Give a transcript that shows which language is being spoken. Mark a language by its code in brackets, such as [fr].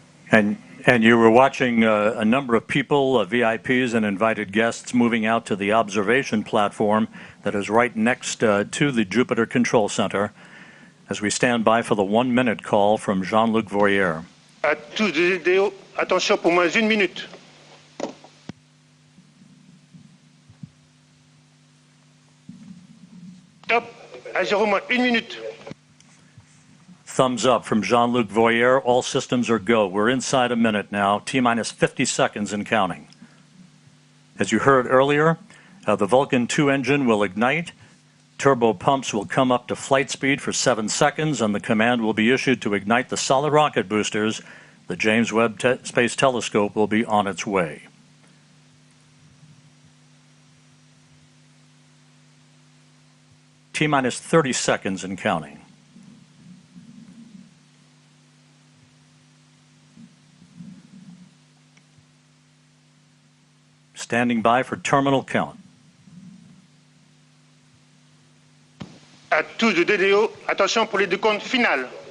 [en] And you were watching a number of people, VIPs and invited guests, moving out to the observation platform that is right next to the Jupiter Control Center as we stand by for the 1 minute call from Jean-Luc Voyer. [fr] À tous les DDO, attention pour moins 1 minute. Top, à 0-1 minute. [en] Thumbs up from Jean-Luc Voyer. All systems are go. We're inside a minute now. T-minus 50 seconds and counting. As you heard earlier, the Vulcan 2 engine will ignite. Turbo pumps will come up to flight speed for 7 seconds, and the command will be issued to ignite the solid rocket boosters. The James Webb Space Telescope will be on its way. T-minus 30 seconds and counting. Standing by for terminal count. [fr] À tous de DDO, attention pour les décomptes finales.